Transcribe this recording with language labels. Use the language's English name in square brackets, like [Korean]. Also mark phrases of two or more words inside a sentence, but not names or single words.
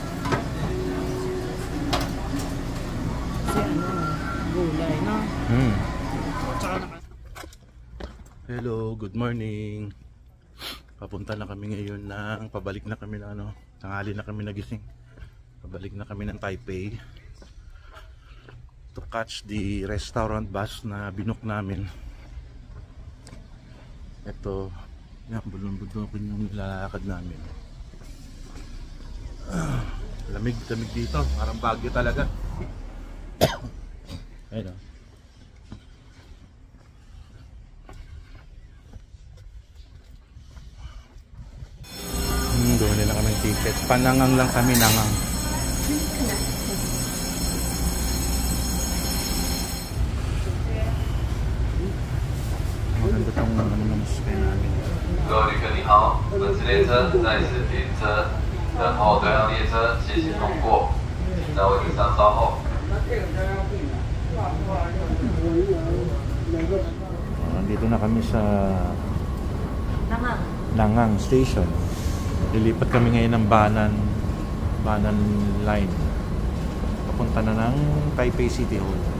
[Filipino] Kasi ano, gulay, no? [English] Hello, good morning. [Filipino] Papunta na kami ngayon pabalik na kami na tanghali na kami nagising. Pabalik na kami ng Taipei [English] to catch the restaurant bus [Filipino] na binook namin. Ito, yan, bulong-bulong yung nilalakad namin. Lamig-lamig dito, parang Baguio talaga. Ayun o. Bumili na kami ng ticket. Panangang lang kami, nangang. Maganda itong namasakay namin. [Chinese] 各位旅客你好，本次列车在此停车，等候对向列车谢谢通过，请在位置上稍后。 [Filipino] Nandito na kami sa Nangang Station. Lilipat kami ngayon ng Banan Line. Papunta na ng Taipei City Hall.